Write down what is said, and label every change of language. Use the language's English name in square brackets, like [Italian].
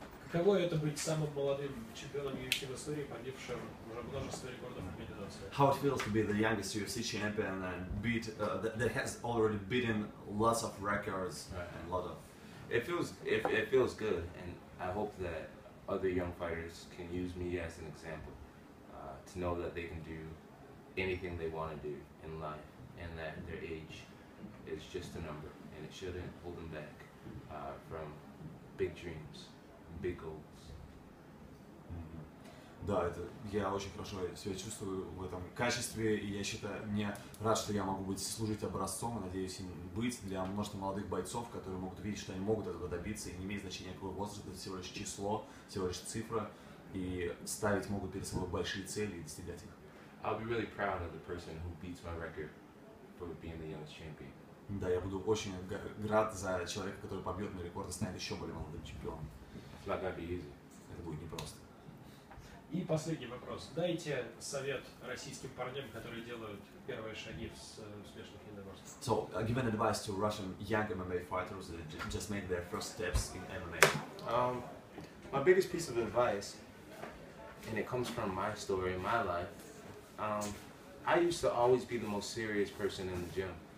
[Russian] Каково это быть самым молодым чемпионом UFC в истории, побившим уже множество рекордов организации? [English] How it feels to be the youngest UFC champion and that has already beaten lots of records and lot of. It feels good, and I hope that other young fighters can use me as an example to know that they can do anything they want to do in life, and that their age is just a number, and it shouldn't hold them back from big dreams, big goals. [Russian] Да, это я очень хорошо себя чувствую в этом качестве, и я считаю, мне рад, что я могу служить образцом, и надеюсь им быть для множества молодых бойцов, которые могут видеть, что они могут этого добиться, и не имеет значения какой возраст, это всего лишь число, всего лишь цифра, и ставить могут перед собой большие цели и достигать их. [English] I'll be really proud of the person who beats my record for being the youngest champion. [Russian] Да, я буду очень рад за человека, который побьет мой рекорд и станет еще более молодым чемпионом. [English] It's not gonna be easy. [Russian] Это будет непросто. И последний вопрос. Дайте совет российским парням, которые делают первые шаги в смешанных единоборствах. [English] So, give an advice to Russian young MMA fighters that just make their first steps in MMA. My biggest piece of advice, and it comes from my story in my life, I used to always be the most serious person in the gym.